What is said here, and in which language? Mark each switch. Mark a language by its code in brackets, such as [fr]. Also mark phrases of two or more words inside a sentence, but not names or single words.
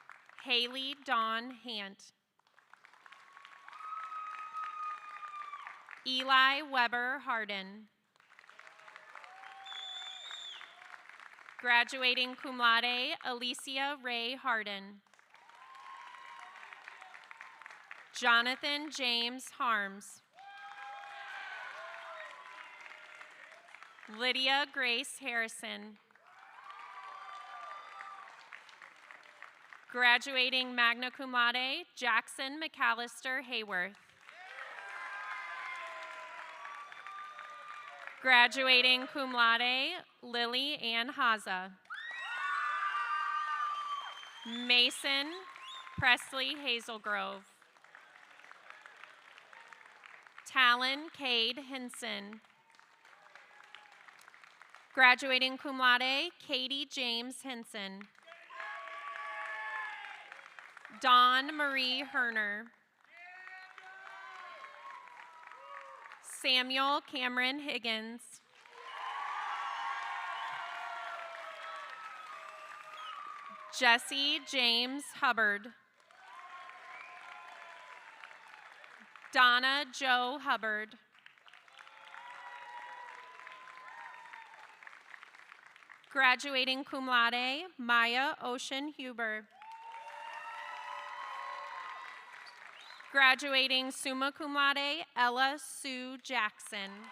[en] Haley Dawn Hant. Eli Weber Harden. Graduating [la] cum laude, [en] Alicia Ray Harden. Jonathan James Harms. Lydia Grace Harrison. Graduating [la] magna cum laude, [en] Jackson McAllister Hayworth. Graduating [la] cum laude, [en] Lily Ann Haza. Mason Presley Hazelgrove. Talon Cade Hinson. Graduating [la] cum laude, [en] Katie James Hinson. Dawn Marie Herner. Samuel Cameron Higgins. Jesse James Hubbard. Donna Jo Hubbard. Graduating [la] cum laude, [en] Maya Ocean Huber. Graduating [la] summa cum laude, [en] Ella Sue Jackson.